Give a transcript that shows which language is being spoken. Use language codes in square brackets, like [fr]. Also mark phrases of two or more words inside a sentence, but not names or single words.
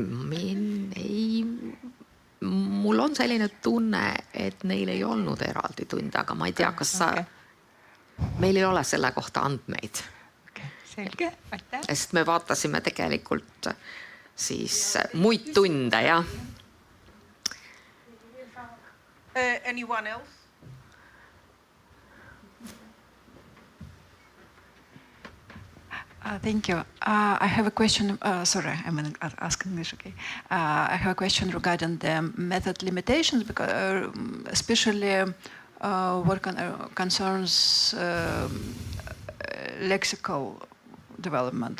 [et] Mul on selline tunne, et neil ei olnud eraldi tunde, aga ma ei tea, kas meil ei ole selle kohta andmeid. Selge, aitäh. Sest me vaatasime tegelikult siis muid tunde, jah. [en] Anyone else? Thank you. I have a question. Sorry, I'm going to ask English. Okay. I have a question regarding the method limitations, because especially what concerns lexical development.